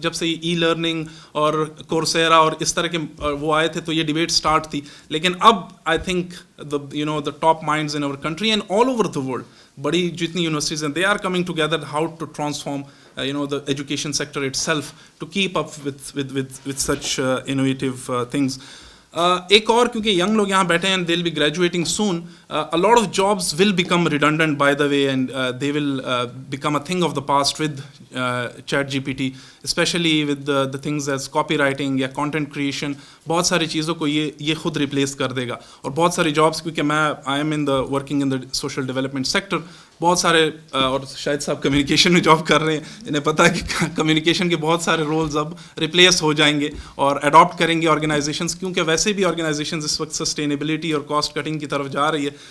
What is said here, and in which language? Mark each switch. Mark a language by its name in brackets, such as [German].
[Hindi] जब से e learning और कोर्सेरा और इस तरह के वो आए थे तो ये डिबेट स्टार्ट थी, लेकिन अब [English] I think the top minds in our country and all over the world, [Hindi] बड़ी जितनी यूनिवर्सिटीज़ हैं, [English] They are coming together how to transform the education sector itself to keep up with such innovative things. [Hindi] एक और, क्योंकि young लोग यहाँ बैठे हैं, [English] they'll be graduating soon, a lot of jobs will become redundant by the way, and they will become a thing of the past with ChatGPT, especially with the things as copywriting या content creation. [Hindi] बहुत सारी चीज़ों को ये खुद replace कर देगा. और बहुत सारी जॉब्स, क्योंकि मैं [English] I am in the working in the social development sector, [Hindi] बहुत सारे और शायद साहब कम्युनिकेशन में जॉब कर रहे हैं, इन्हें पता है कि कम्युनिकेशन के बहुत सारे रोल्स अब रिप्लेस हो जाएंगे और अडॉप्ट करेंगे ऑर्गेनाइजेशंस, क्योंकि वैसे भी ऑर्गेनाइजेशंस इस वक्त सस्टेनेबिलिटी और कॉस्ट कटिंग की तरफ जा रही है.